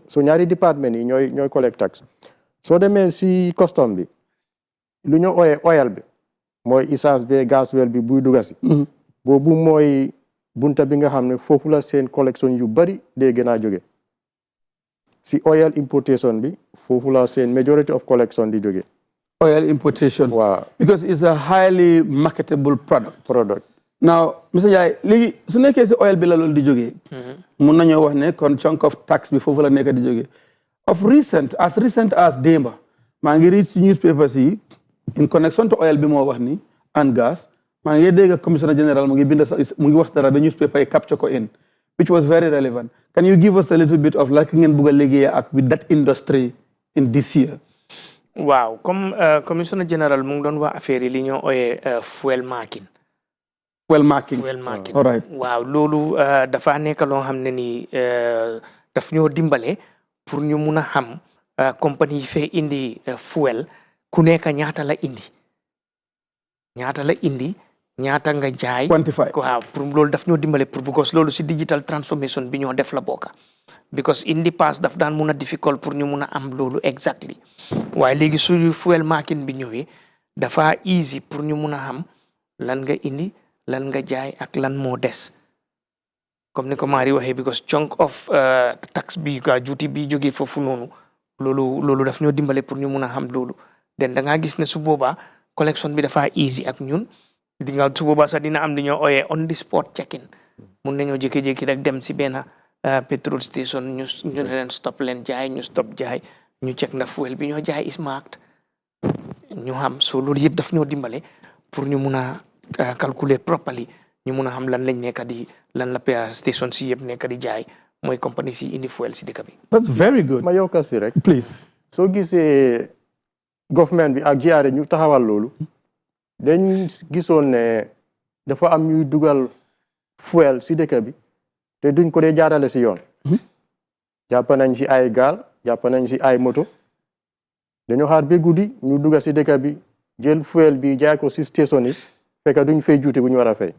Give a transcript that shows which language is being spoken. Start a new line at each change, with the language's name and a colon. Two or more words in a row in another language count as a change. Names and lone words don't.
Wolof: So ñaari département yi ñooy
English: collect tax.
Wolof: Soo demee si custom bi lu ñu ooyee oil bi mooy essence bi gasoil bi buy dugga si. Boobu mooy bunta bi nga xam ne foofu la seen collection yu bari dee gën a jóge. Si
English: oil importation
Wolof: bi foofu la seen
English: majority of collection
Wolof: di jóge.
English: Oil importation. Wow. Because it's a highly marketable product. Now, Mr.
Wolof: Njai, léegi su nekkee si oil bi la loolu di jógee. Mun nañoo wax ne kon
English: chunk of tax
Wolof: bi foofu la nekk di jógee.
English: Of recent as
Wolof: démba, maa ngi read si newspapers yi
English: in connection to oil
Wolof: bi moo wax ni
English: and gas,
Wolof: maa ngi dégg
English: commissioner general
Wolof: mu ngi wax dara ba newspaper yi capture ko in,
English: which was very relevant. Can you give us a little bit of like
Wolof: ngeen bugg a liggéey ak
English: with that industry in this year?
Wolof: Waaw, comme
English: commissioner general
Wolof: mu ngi doon wax affaire yi li ñoo ooyee
English: fuel marking. Fuel marking. All right.
Wolof: Waaw, loolu dafa nekk loo xam ne ni daf ñoo dimbale pour ñu mun a xam compagnie yi fee indi fuel ku nekk ñaata la indi ñaata nga jaay.
English: Quantify.
Wolof: Waaw, pour loolu daf ñoo dimbale pour because loolu si
English: digital transformation
Wolof: bi ñoo def la bokka.
English: Because in the past
Wolof: daf daan mun a difficult pour ñu mun a am loolu exactly. Waaye léegi su
English: fuel marking
Wolof: bi ñëwee dafa easy pour ñu mun a xam lan nga indi lan nga jaay ak lan moo des. Comme ni ko Mari waxee because
English: chunk of tax
Wolof: bi duty bi jógee foofu noonu loolu daf ñoo dimbale pour ñu mun a xam loolu. Den da ngaa gis ne su boobaa collection bi dafa easy ak ñun di nga su boobaa sax dina am li ñoo ooyee
English: on the spot check-in.
Wolof: Mun nañoo jékki-jékki rek dem si benn
English: petrol station
Wolof: ñu leen stop leen jaay ñu stop jaay ñu check na fuel bi ñoo jaay
English: is marked
Wolof: ñu xam so loolu yëpp daf ñoo dimbale pour ñu mun a calculer properly ñu mun a xam lan lañ nekk di lan la station si yëpp nekk di jaay mooy compagnie si indi fuel si dëkk bi.
English: That's very good.
Wolof: ma yokkal si rek.
English: Please.
Wolof: soo gisee government bi ak GRA ñu taxawal loolu dañ gisoon ne dafa am ñuy dugal fuel si dëkk bi te duñ ko dee jaarale si yoon. jàpp nañ si ay gaal jàpp nañ si ay moto dañoo xaar ba guddi ñu dugga si dëkk bi jël fuel bi jaay ko si station yi fekk duñ fay juuti bu ñu war a fay.